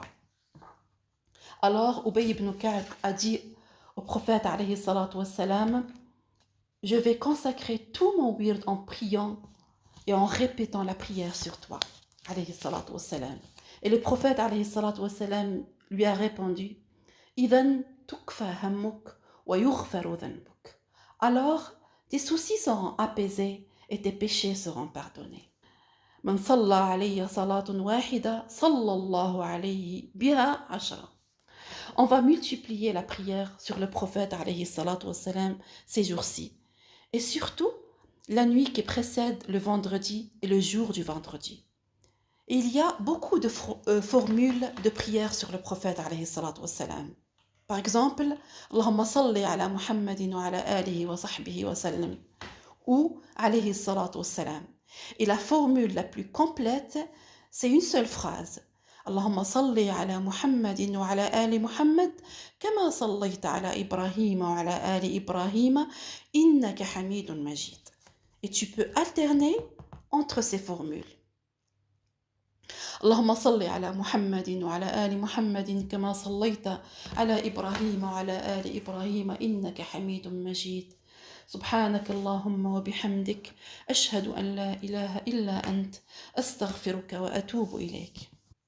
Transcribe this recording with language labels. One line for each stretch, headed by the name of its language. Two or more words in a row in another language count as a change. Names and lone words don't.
French: Alors Ubay ibn Ka'b a dit au prophète
Arabic: عليه الصلاة والسلام:
French: je vais consacrer tout mon wird en priant et en répétant la prière sur toi,
Arabic: عليه الصلاة والسلام.
French: Et le prophète
Arabic: عليه الصلاة والسلام
French: lui a répondu:
Arabic: إذن تكفى همك ويغفر ذنبك.
French: Alors tes soucis seront apaisés et tes péchés seront pardonnés.
Arabic: من صلى علي صلاة واحدة صلى الله عليه بها عشرا.
French: On va multiplier la prière sur le prophète
Arabic: عليه الصلاة والسلام
French: ces jours-ci. Et surtout, la nuit qui précède le vendredi et le jour du vendredi. Et il y a beaucoup de formules de prière sur le prophète
Arabic: عليه الصلاة والسلام.
French: Par exemple,
Arabic: اللهم صل على محمد وعلى آله وصحبه وسلم, ou عليه الصلاة والسلام.
French: Et la formule la plus complète, c'est une seule phrase:
Arabic: اللهم صل على محمد وعلى آل محمد كما صليت على إبراهيم وعلى آل إبراهيم إنك حميد مجيد.
French: Et tu peux alterner entre ces formules.
Arabic: اللهم صل على محمد وعلى آل محمد كما صليت على إبراهيم وعلى آل إبراهيم إنك حميد مجيد. سبحانك اللهم وبحمدك أشهد أن لا إله إلا أنت أستغفرك وأتوب إليك.